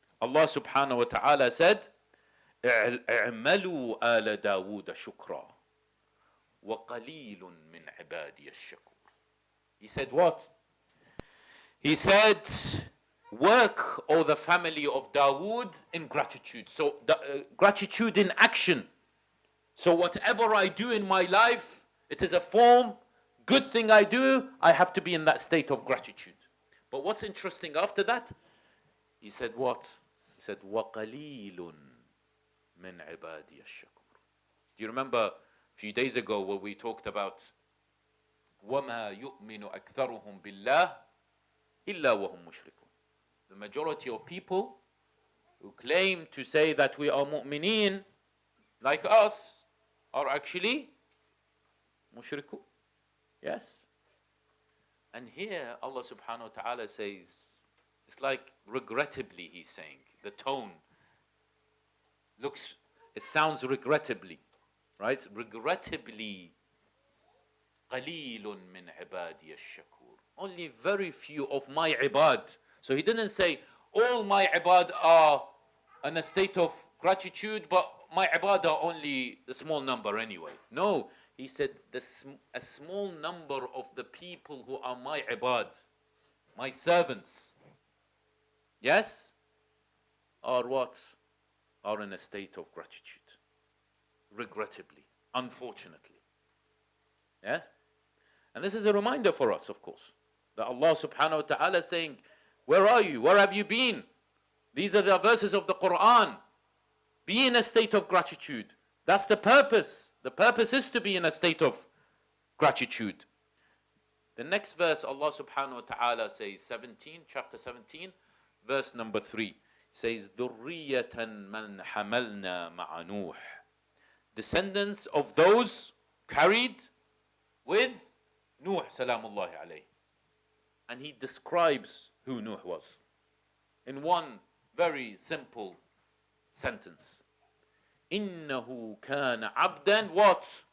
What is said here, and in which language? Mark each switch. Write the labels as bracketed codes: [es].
[en] Allah subhanahu wa ta'ala said, [ar] اعملوا آل داود شكرا وقليل من عبادي الشكور. [en] He said what? He said, work, O the family of Dawood, in gratitude. So gratitude in action. So whatever I do in my life, it is a form, good thing I do, I have to be in that state of gratitude. But what's interesting after that? He said what? He said, [ar] وَقَلِيلٌ مِنْ عِبَادِيَ الشَّكُورِ. [en] Do you remember a few days ago where we talked about [ar] وَمَا يُؤْمِنُ أَكْثَرُهُمْ بِاللَّهِ إِلَّا وَهُمْ مُشْرِكُونَ. [en] The majority of people who claim to say that we are mu'mineen, like us, are actually mushrikun. Yes? And here Allah subhanahu wa ta'ala says, it's like regrettably he's saying, the tone it sounds regrettably, right? Regrettably, [ar] قَلِيلٌ مِّنْ عِبَادِيَ الشَّكُورِ. [en] Only very few of my ibad. So he didn't say, all my ibad are in a state of gratitude, but my ibad are only a small number anyway. No, he said, a small number of the people who are my ibad, my servants, yes, are what? Are in a state of gratitude. Regrettably, unfortunately. Yeah? And this is a reminder for us, of course, that Allah subhanahu wa ta'ala is saying, where are you? Where have you been? These are the verses of the Quran. Be in a state of gratitude. That's the purpose. The purpose is to be in a state of gratitude. The next verse, Allah subhanahu wa ta'ala says, chapter 17, verse number 3. Says, [ar] ذُرِّيَّةً مَنْ حَمَلْنَا مَعَ نُوحٍ. [en] Descendants of those carried with Nuh salamullahi alayhi. And he describes who Nuh was in one very simple sentence. [ar] إِنَّهُ كَانَ عَبْدًا [en] what?